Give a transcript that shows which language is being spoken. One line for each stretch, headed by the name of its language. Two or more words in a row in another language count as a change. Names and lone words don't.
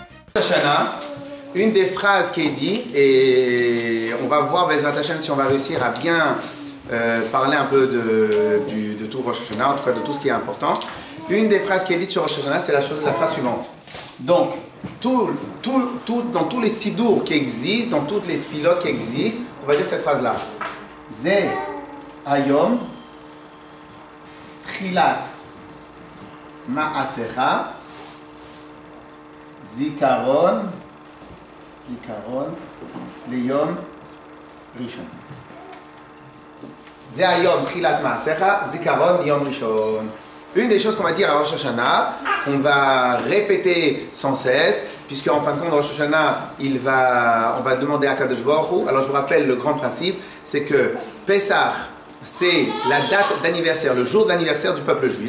French: Hashanah, une des phrases qui est dite, et on va voir
Hebrew: בעזרת השם
French: si on va réussir à bien parler un peu de tout Rosh Hashanah, en tout cas de tout ce qui est important. Une des phrases qui est dite sur Rosh Hashanah, c'est la phrase suivante. Donc, dans tous les sidours qui existent, dans toutes les tfilotes qui existent, on va dire cette phrase-là.
Hebrew: זה היום תחילת מעשיך זכרון ליום ראשון. זה היום תחילת מעשיך זכרון ליום ראשון.
French: Une des choses qu'on va dire à Rosh Hashanah, qu'on va répéter sans cesse, puisque en fin de compte, Rosh Hashanah, on va demander à
Hebrew: קדוש ברוך הוא.
French: Alors je vous rappelle le grand principe, c'est que Pessah, c'est la date d'anniversaire, le jour d'anniversaire du peuple juif.